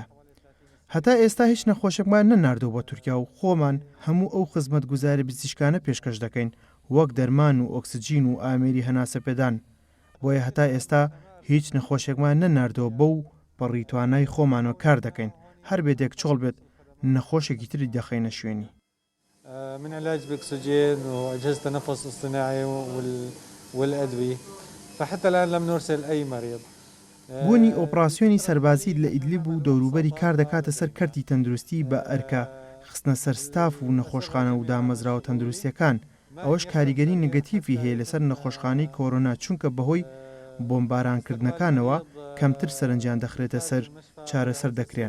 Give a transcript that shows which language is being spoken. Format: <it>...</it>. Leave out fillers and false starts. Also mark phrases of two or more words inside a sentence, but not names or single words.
<ckb>هەتا ئێستا هیچ نەخۆشێکمان نەناردەوە بۆ تورکیا و خۆمان هەموو ئەو خزمەتگوزارە پزیشکانە پێشکەش دەکەین وەک دەرمان و ئۆکسجین و ئامێری هەناسەپێدان. بۆیە هەتا ئێستا هیچ نەخۆشێکمان نەناردەوە بەو بەڕیتوانای خۆمانەوە کار دەکەین هەر بێدێک چۆڵ بێت نەخۆشێکی تری دەخەینە شوێنی.</ckb> <ar>من علاج بأكسجين وأجهزة تنفس اصطناعي والأدوية فحتى الآن لم نرسل أي مريض.</ar> <ckb>بوونی ئۆپراسیۆنی سەربازی لە ئیدلیب و دەوروبەری کار دەکاتە سەر کەرتی تەندروستی بە ئەرکە خستنە سەر ستاف و نەخۆشخانە و دامەزراوە تەندروستیەکان ئەوەش کاریگەری نگەتیڤی هەیە لەسەر نەخۆشخانەی کۆرۆنا چونکە بەهۆی بۆمبارانکردنەکانەوە کەمتر سەرنجیان دەخرێتە سەر چارەسەر دەکرێن.</ckb>